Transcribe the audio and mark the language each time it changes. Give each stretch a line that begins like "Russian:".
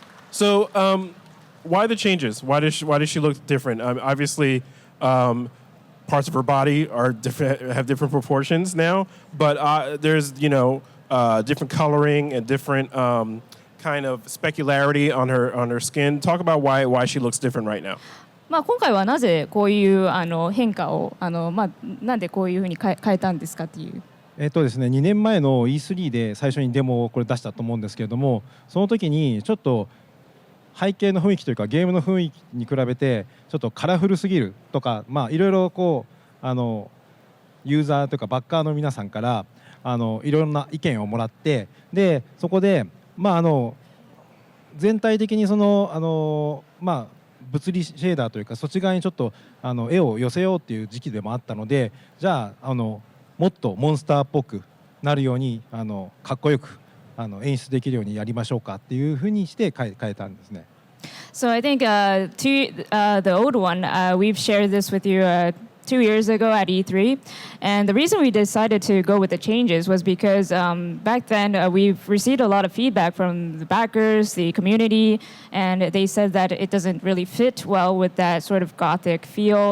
English: So, why the changes? Why does she look different? Obviously, part parts of her body are different, have different proportions now. But there's different coloring and different kind of specularity on her skin. Talk about why she looks different right now.
Japanese: まあ、今回はなぜこういう変化をまあ、なんでこういうふうに変えたんですかっていう。ですね、2年前の E3 で最初にデモをこれ出したと思うんですけれども、その時にちょっと背景の雰囲気というかゲームの雰囲気に比べてちょっとカラフルすぎるとか、まあいろいろこうユーザーというかバッカーの皆さんからいろんな意見をもらって、でそこでまあ全体的にまあ物理シェーダーというかそっち側にちょっと絵を寄せようっていう時期でもあったので、じゃあもっとモンスターっぽくなるようにかっこよく演出できるようにやりましょうかっていうふうにして変えたんですね。
English: So I think the old one, we've shared this with you 2 years ago at E3. And the reason we decided to go with the changes was because back then we've received a lot of feedback from the backers, the community, and they said that it doesn't really fit well with that sort of gothic feel.